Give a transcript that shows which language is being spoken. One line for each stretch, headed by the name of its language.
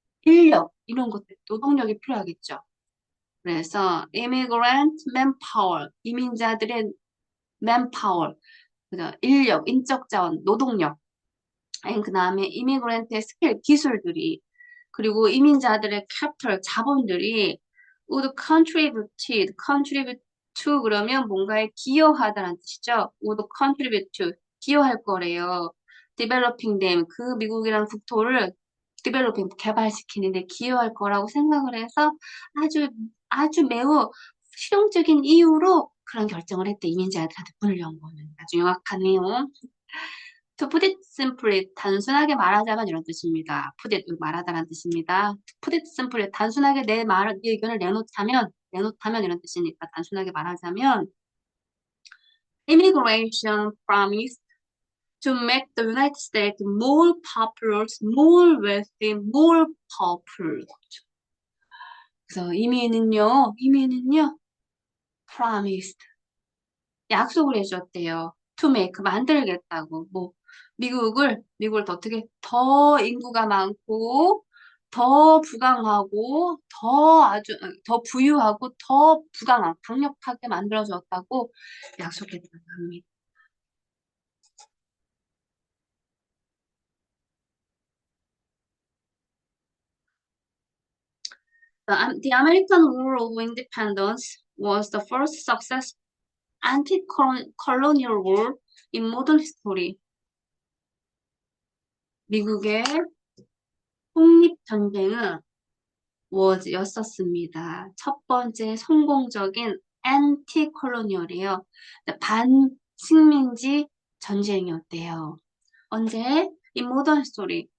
Korean: 인력, 이런 것들, 노동력이 필요하겠죠. 그래서
English: immigrant manpower,
Korean: 이민자들의 manpower, 그죠? 인력, 인적 자원, 노동력, 그 다음에 immigrant의 스킬, 기술들이, 그리고 이민자들의 capital, 자본들이
English: would contribute to
Korean: 그러면 뭔가에 기여하다는 뜻이죠.
English: would contribute to,
Korean: 기여할 거래요.
English: developing them,
Korean: 그 미국이라는 국토를 developing, 개발시키는데 기여할 거라고 생각을 해서 아주 매우 실용적인 이유로 그런 결정을 했대. 이민자들한테 문을 연 거는. 아주 명확하네요.
English: To put it simply,
Korean: 단순하게 말하자면 이런 뜻입니다. put it, 말하다라는 뜻입니다.
English: put it simply,
Korean: 단순하게 내 의견을 내놓다면 이런 뜻이니까 단순하게 말하자면
English: immigration promised to make the United States more populous, more wealthy, more powerful.
Korean: 그래서 이민은요, promised, 약속을 해줬대요. to make, 만들겠다고. 미국을 더 인구가 많고, 더 부강하고, 더 부유하고, 더 강력하게 만들어줬다고 약속했다고 합니다.
English: The American War of Independence was the first successful anti-colonial war in modern history.
Korean: 미국의 독립전쟁은 였었습니다. 첫 번째 성공적인 anti-colonial이에요. 반식민지 전쟁이었대요. 언제?
English: in modern history.